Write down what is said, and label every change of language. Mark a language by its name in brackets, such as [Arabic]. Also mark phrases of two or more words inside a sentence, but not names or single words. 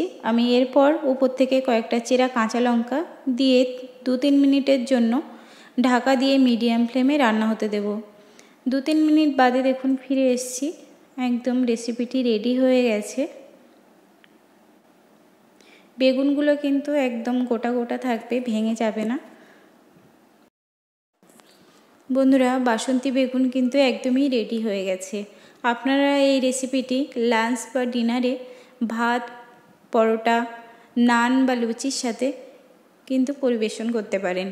[Bangla] আমি এরপর উপর থেকে কয়েকটা চেরা কাঁচা লঙ্কা দিয়ে 2-3 মিনিটের জন্য ঢাকা দিয়ে মিডিয়াম ফ্লেমে রান্না হতে দেব। 2-3 মিনিট বাদে দেখুন ফিরে एसेছি। একদম রেসিপিটি রেডি হয়ে গেছে। বেগুনগুলো কিন্তু একদম গোটা গোটা থাকবে, ভেঙে যাবে না। বন্ধুরা বাসন্তী বেগুন কিন্তু একদমই রেডি হয়ে গেছে। আপনারা এই রেসিপিটি লাঞ্চ বা ডিনারে ভাত, পরোটা, নান বা লুচির সাথে কিন্তু পরিবেশন করতে পারেন।